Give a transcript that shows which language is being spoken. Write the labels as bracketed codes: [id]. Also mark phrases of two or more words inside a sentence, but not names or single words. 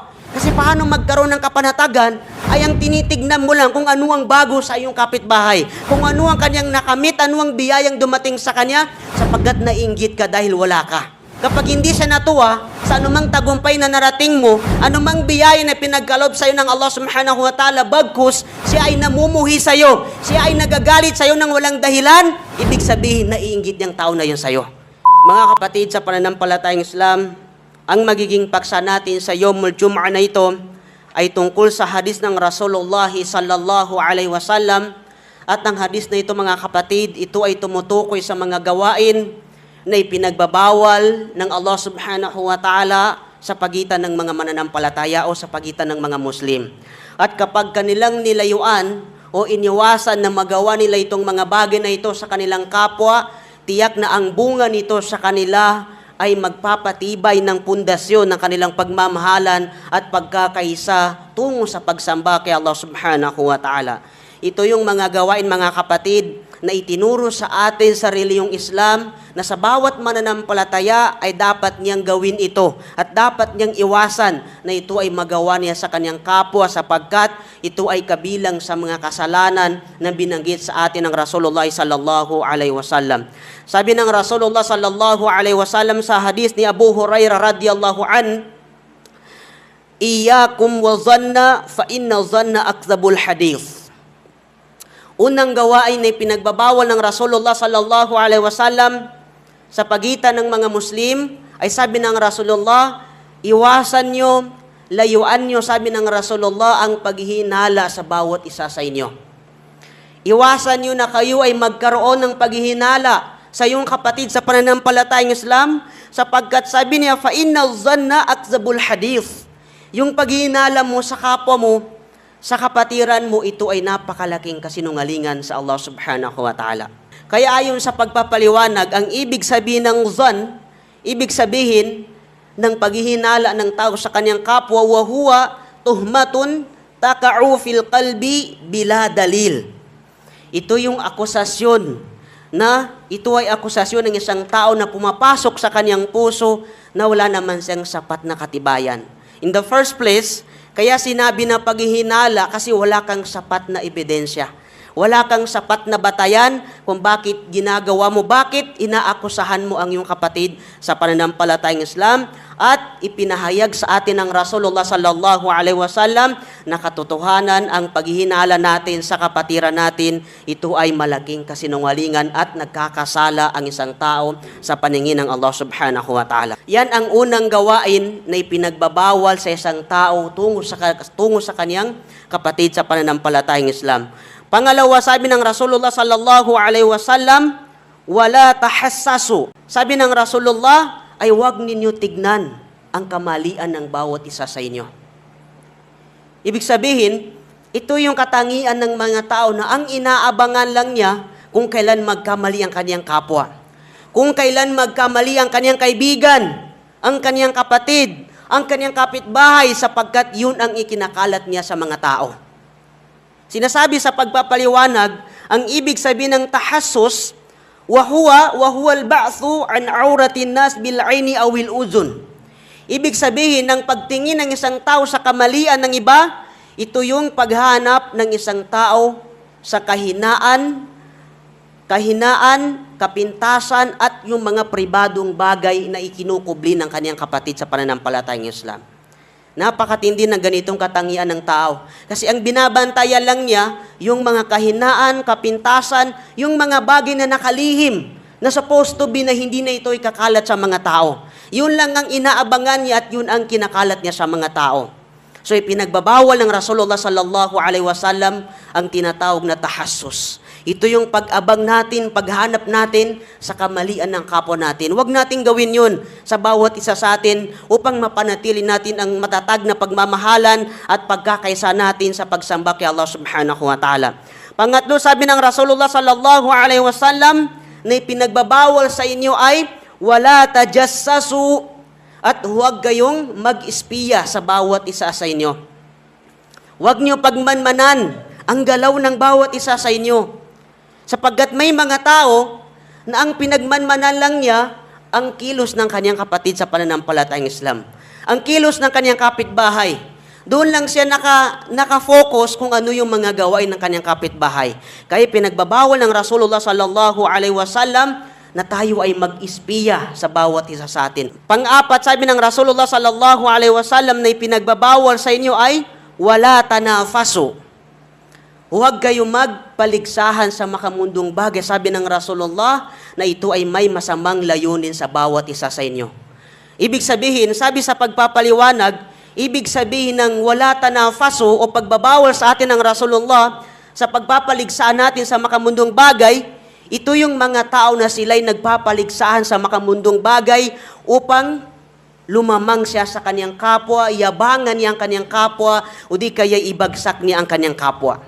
[tl] Kasi paano magkaroon ng kapanatagan ay ang tinitignan mo lang kung ano ang bago sa iyong kapitbahay. Kung ano ang kanyang nakamit, ano ang biyayang dumating sa kanya, sapagkat naiinggit ka dahil wala ka. Kapag hindi siya natuwa sa anumang tagumpay na narating mo, anumang biyaya na pinagkalob sa iyo ng Allah [ar] سبحانه وتعالى, [tl] bagkus, siya ay namumuhi sa iyo, siya ay nagagalit sa iyo ng walang dahilan, ibig sabihin naiinggit yung tao na yun sa iyo. Mga kapatid sa pananampalatayang Islam, ang magiging paksa natin sa [ar] يوم الجمعة [tl] na ito ay tungkol sa hadis ng Rasulullah [ar] صلى الله عليه وسلم. [tl] At ang hadis na ito, mga kapatid, ito ay tumutukoy sa mga gawain na ipinagbabawal ng Allah [ar] سبحانه وتعالى [tl] sa pagitan ng mga mananampalataya o sa pagitan ng mga Muslim. At kapag kanilang nilayuan o iniwasan na magawa nila itong mga bagay na ito sa kanilang kapwa, tiyak na ang bunga nito sa kanila ay magpapatibay ng pundasyon ng kanilang pagmamahalan at pagkakaisa tungo sa pagsamba kay Allah [ar] سبحانه وتعالى. [tl] Ito yung mga gawain, mga kapatid, na itinuro sa atin sa reliyong Islam na sa bawat mananampalataya ay dapat niyang gawin ito at dapat niyang iwasan na ito ay magawa niya sa kanyang kapwa, sapagkat ito ay kabilang sa mga kasalanan na binanggit sa atin ng Rasulullah [ar] صلى الله عليه وسلم. [tl] Sabi ng Rasulullah [ar] صلى الله عليه وسلم [tl] sa hadis ni Abu Hurairah [ar] رضي الله عن, "إياكم والظن فإن الظن أكذب الحديث." [tl] Unang gawain na pinagbabawal ng Rasulullah [ar] صلى الله عليه وسلم [tl] sa pagitan ng mga Muslim ay sabi ng Rasulullah, iwasan nyo, layuan nyo, sabi ng Rasulullah, ang paghihinala sa bawat isa sa inyo. Iwasan nyo na kayo ay magkaroon ng paghihinala sa iyong kapatid sa pananampalatayang Islam, sapagkat sabi niya, [ar] فإن الظن أكذب الحديث. [tl] Yung paghihinala mo sa kapwa mo, sa kapatiran mo, ito ay napakalaking kasinungalingan sa Allah [ar] سبحانه وتعالى. [tl] Kaya ayon sa pagpapaliwanag, ang ibig sabihin ng dhan, ibig sabihin ng paghihinala ng tao sa kanyang kapwa, [ar] وهو تهمة تقع في القلب بلا دليل. [tl] Ito yung akusasyon na ito ay akusasyon ng isang tao na pumapasok sa kanyang puso na wala naman siyang sapat na katibayan. [en] In the first place, [tl] kaya sinabi na paghihinala kasi wala kang sapat na ebidensya. Wala kang sapat na batayan kung bakit ginagawa mo, bakit inaakusahan mo ang iyong kapatid sa pananampalatayang Islam, at ipinahayag sa atin ng Rasulullah [ar] صلى الله عليه وسلم [tl] na katotohanan ang paghihinala natin sa kapatiran natin, ito ay malaking kasinungalingan at nagkakasala ang isang tao sa paningin ng Allah [ar] سبحانه وتعالى. [tl] Yan ang unang gawain na ipinagbabawal sa isang tao tungo sa kanyang kapatid sa pananampalatayang Islam. Pangalawa, sabi ng Rasulullah [ar] صلى الله عليه وسلم, ولا تحسسوا. [tl] Sabi ng Rasulullah, ay huwag ninyo tignan ang kamalian ng bawat isa sa inyo. Ibig sabihin, ito yung katangian ng mga tao na ang inaabangan lang niya kung kailan magkamali ang kanyang kapwa. Kung kailan magkamali ang kanyang kaibigan, ang kanyang kapatid, ang kanyang kapitbahay, sapagkat yun ang ikinakalat niya sa mga tao. Sinasabi sa pagpapaliwanag, ang ibig sabihin ng tahassus, [ar] وهو البحث عن عورات الناس بالعين أو بالأذن. [tl] Ibig sabihin ng pagtingin ng isang tao sa kamalian ng iba, ito yung paghanap ng isang tao sa kahinaan, kapintasan at yung mga pribadong bagay na ikinukubli ng kaniyang kapatid sa pananampalatayang Islam. Napakatindi ng ganitong katangian ng tao. Kasi ang binabantayan lang niya, yung mga kahinaan, kapintasan, yung mga bagay na nakalihim, na [en] supposed to be [tl] na hindi na ito ikakalat sa mga tao. Yun lang ang inaabangan niya at yun ang kinakalat niya sa mga tao. So ipinagbabawal ng Rasulullah [ar] صلى الله عليه وسلم [tl] ang tinatawag na tahassus. Ito yung pag-abang natin, paghanap natin sa kamalian ng kapwa natin. Huwag nating gawin yun sa bawat isa sa atin upang mapanatili natin ang matatag na pagmamahalan at pagkakaisa natin sa pagsamba kay Allah [ar] سبحانه وتعالى. [tl] Pangatlo, sabi ng Rasulullah [ar] صلى الله عليه وسلم [tl] na ipinagbabawal sa inyo ay [ar] ولا تجسسوا [tl] at huwag kayong mag-espiya sa bawat isa sa inyo. Huwag niyo pagmanmanan ang galaw ng bawat isa sa inyo. Sapagkat may mga tao na ang pinagmanmanan lang niya ang kilos ng kanyang kapatid sa pananampalatayang Islam. Ang kilos ng kanyang kapitbahay. Doon lang siya nakafocus kung ano yung mga gawain ng kanyang kapitbahay. Kaya pinagbabawal ng Rasulullah [ar] صلى الله عليه وسلم [tl] na tayo ay mag-espiya sa bawat isa sa atin. Pang-apat, sabi ng Rasulullah [ar] صلى الله عليه وسلم [tl] na ipinagbabawal sa inyo ay [ar] ولا تنافسوا. [tl] Huwag kayo magpaligsahan sa makamundong bagay. Sabi ng Rasulullah na ito ay may masamang layunin sa bawat isa sa inyo. Ibig sabihin, sabi sa pagpapaliwanag, ibig sabihin ng [ar] ولا تنافسوا [tl] o pagbabawal sa atin ng Rasulullah sa pagpapaligsaan natin sa makamundong bagay, ito yung mga tao na sila'y nagpapaligsahan sa makamundong bagay upang lumamang siya sa kanyang kapwa, yabangan niya ang kanyang kapwa, o di kaya ibagsak niya ang kanyang kapwa.